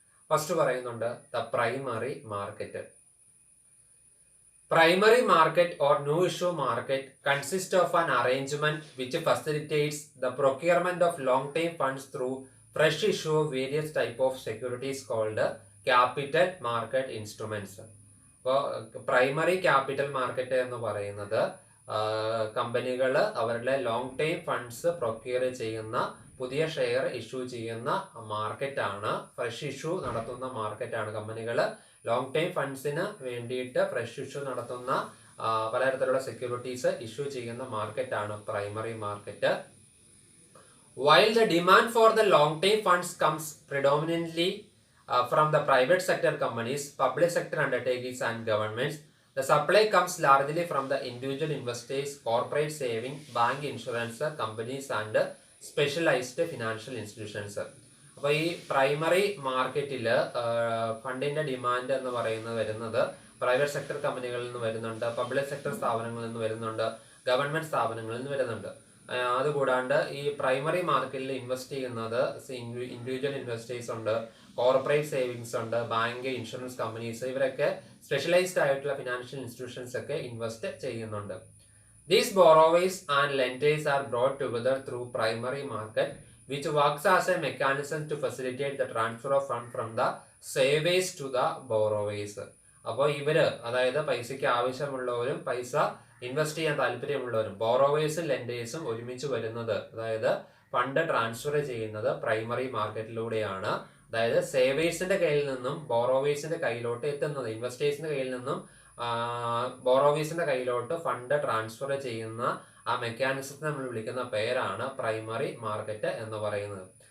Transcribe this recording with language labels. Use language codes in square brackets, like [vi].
[ml] First പറയുന്നുണ്ട് the primary market. [en] Primary market or new issue market consists of an arrangement which facilitates the procurement of long-term funds through fresh issue of various type of securities called capital market instruments. [ml] അപ്പോൾ primary capital market എന്ന് പറയുന്നത് കമ്പനികൾ അവരുടെ long time funds procure ചെയ്യുന്ന, പുതിയ share issue ചെയ്യുന്ന മാർക്കറ്റാണ്. Fresh issue നടത്തുന്ന മാർക്കറ്റാണ്. കമ്പനികൾ ലോങ് ടൈം ഫണ്ട്സിന് വേണ്ടിയിട്ട് ഫ്രഷ് ഇഷ്യൂ നടത്തുന്ന പലതരത്തിലുള്ള സെക്യൂരിറ്റീസ് ഇഷ്യൂ ചെയ്യുന്ന മാർക്കറ്റാണ് primary market. [en] While the demand for the long term funds comes predominantly from the private sector companies, public sector undertakings and governments, the supply comes largely from the individual investors, corporate saving, bank, insurance companies and specialized financial institutions. [ml] അപ്പോൾ ഈ primary മാർക്കറ്റിൽ ഫണ്ടിന്റെ demand എന്ന് പറയുന്നത് വരുന്നത് private sector കമ്പനികളിൽ നിന്ന് വരുന്നുണ്ട്, പബ്ലിക് സെക്ടർ സ്ഥാപനങ്ങളിൽ നിന്ന് വരുന്നുണ്ട്, ഗവൺമെന്റ് സ്ഥാപനങ്ങളിൽ നിന്ന് വരുന്നുണ്ട്. അതുകൂടാണ്ട് ഈ പ്രൈമറി മാർക്കറ്റിൽ ഇൻവെസ്റ്റ് ചെയ്യുന്നത് ഇൻഡിവിജ്വൽ ഇൻവെസ്റ്റേഴ്സ് ഉണ്ട്, കോർപ്പറേറ്റ് സേവിങ്സ് ഉണ്ട്, ബാങ്ക്, ഇൻഷുറൻസ് കമ്പനീസ്, ഇവരൊക്കെ സ്പെഷ്യലൈസ്ഡ് ആയിട്ടുള്ള ഫിനാൻഷ്യൽ ഇൻസ്റ്റിറ്റ്യൂഷൻസ് ഒക്കെ ഇൻവെസ്റ്റ് ചെയ്യുന്നുണ്ട്. [en] These borrowers and lenders are brought together through primary market, which works as a mechanism to facilitate the transfer of funds from the savers to the borrowers. [ml] അപ്പോൾ ഇവര്, അതായത് പൈസയ്ക്ക് ആവശ്യമുള്ളവരും പൈസ invest ചെയ്യാൻ താല്പര്യമുള്ളവരും, ബോറോവേഴ്സും ലെൻഡേഴ്സും ഒരുമിച്ച് വരുന്നത്, അതായത് ഫണ്ട് ട്രാൻസ്ഫർ ചെയ്യുന്നത് പ്രൈമറി മാർക്കറ്റിലൂടെയാണ്. അതായത് സേവേഴ്സിന്റെ കയ്യിൽ നിന്നും ബോറോവേഴ്സിന്റെ കയ്യിലോട്ട് എത്തുന്നത്, ഇൻവെസ്റ്റേഴ്സിന്റെ കയ്യിൽ നിന്നും ബോറോവേഴ്സിന്റെ കയ്യിലോട്ട് ഫണ്ട് ട്രാൻസ്ഫർ ചെയ്യുന്ന ആ മെക്കാനിസത്തെ നമ്മൾ വിളിക്കുന്ന പേരാണ് പ്രൈമറി മാർക്കറ്റ് എന്ന് പറയുന്നത്.